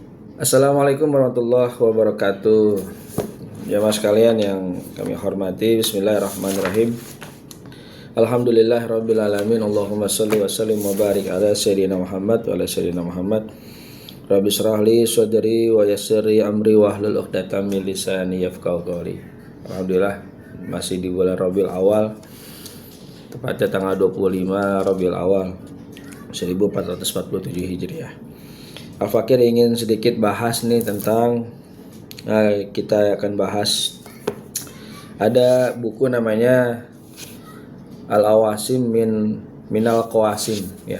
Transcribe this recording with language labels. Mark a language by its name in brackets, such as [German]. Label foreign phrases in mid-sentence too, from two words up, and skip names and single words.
[Arabic] السلام عليكم ورحمة الله وبركاته. [Indonesian] Jamaah sekalian yang kami hormati, [Arabic] بسم الله الرحمن الرحيم. الحمد لله رب العالمين. اللهم صل وسلم وبارك على سيدنا محمد وعلى سيدنا محمد. رب اشرح لي صدري ويسر لي أمري واحلل عقدة من لساني يفقهوا قولي. [Indonesian] Alhamdulillah masih di bulan Rabiul Awal, tepatnya tanggal 25 Rabiul Awal 1447 Hijriah. Al-Fakir ingin sedikit bahas nih tentang kita akan bahas ada buku namanya Al-Awasim Minal Qawasim ya.